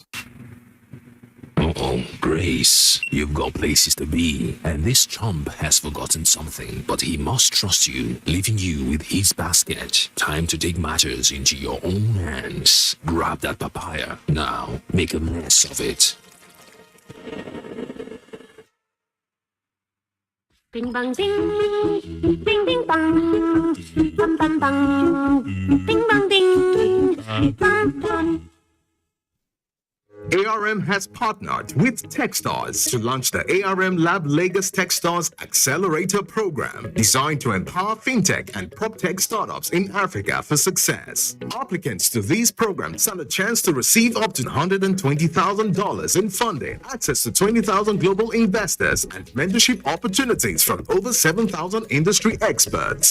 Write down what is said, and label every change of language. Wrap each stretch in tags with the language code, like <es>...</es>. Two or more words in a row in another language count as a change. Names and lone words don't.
<en>Uh-oh, Grace, you've got places to be, and this chump has forgotten something, but he must trust you, leaving you with his basket. Time to take matters into your own hands. Grab that papaya. Now, make a mess of it. Bing bang ding, bing bing bang, bam bam bang, bing bang ding, bam bam. ARM has partnered with Techstars to launch the ARM Lab Lagos Techstars Accelerator Program, designed to empower fintech and proptech startups in Africa for success. Applicants to these programs stand a chance to receive up to $120,000 in funding, access to 20,000 global investors, and mentorship opportunities from over 7,000 industry experts.</en>